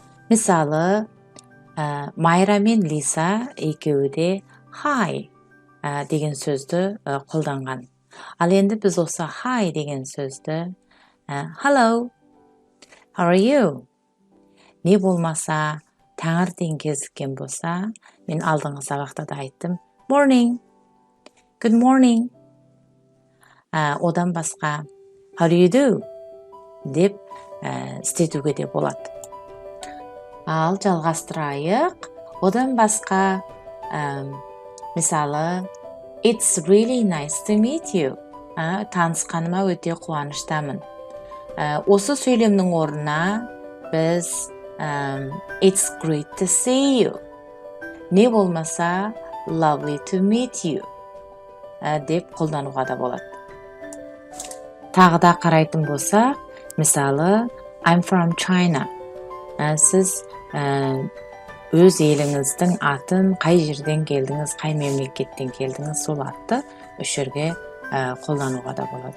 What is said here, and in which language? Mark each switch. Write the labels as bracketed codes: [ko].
[kk] Мысалы, Майра мен Лиса екеуі де hi деген сөзді қолданған. Ал енді біз осы hi деген сөзді [en] hello, how are you? [kk] Не болмаса, таңертең кезіккен болса, мен алдыңғы сабақта да айттым, [en] morning, good morning. [kk] Одан басқа, [en] how do you do? [kk] деп істетуге де болады. Ал жалғастырайық. Одан басқа, мысалы, [en] it's really nice to meet you. [kk] Танысқаныма өте қуаныштамын. Осы сөйлемнің орнына біз [en] it's great to see you. [kk] Не болмаса, [en] lovely to meet you. [kk] Деп қолдануға да болады. Тағы да қарайтын болса, мысалы, [en] I'm from China. [kk] Сіз өз еліңіздің атын, қай жерден келдіңіз, қай мемлекеттен келдіңіз, сол атты үш жерге қолдануға да болады.